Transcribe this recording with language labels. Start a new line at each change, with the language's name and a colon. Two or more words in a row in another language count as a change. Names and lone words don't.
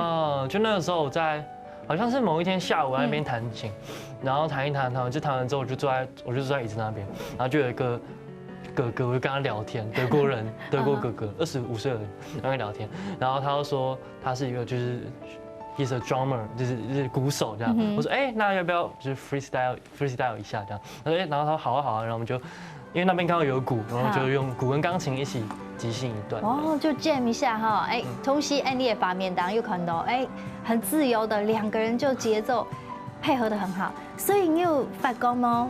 Chinese: 就那個時候我在，好像是某一天下午在那邊彈琴，然後彈一彈，就彈完之後我就坐在椅子那邊，然後就有一個哥哥，我就跟他聊天，德國人，德國哥哥，25歲而已，然後聊天，然後他就說他是一個就是
English: he's a drummer，
Chinese: 就是鼓手这样。我说那要不要就是 freestyle 一下这样？他说然后他说好啊，然后我们就因为那边刚好有鼓，然后就用鼓跟钢琴一起即兴一段。哦，就 jam 一下哈，同时你也把面当又看到很自由的两个人就节奏配合得很好，所以你有发觉吗？